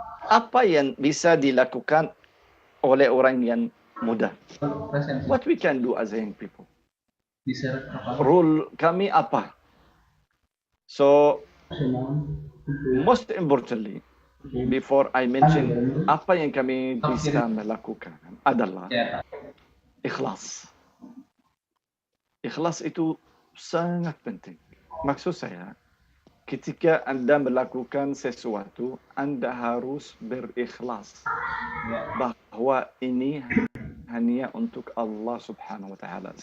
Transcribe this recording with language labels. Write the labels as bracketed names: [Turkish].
[Indonesian] Apa yang bisa dilakukan oleh orang yang muda? [English] What we can do as young people? [Indonesian] Rule kami apa? [English] So, most importantly, before I mention [Indonesian] apa yang kami bisa melakukan adalah ikhlas. Ikhlas itu sangat penting. Maksud saya, ketika Anda melakukan sesuatu, Anda harus berikhlas bahwa ini hanya untuk Allah Subhanahu wa taala.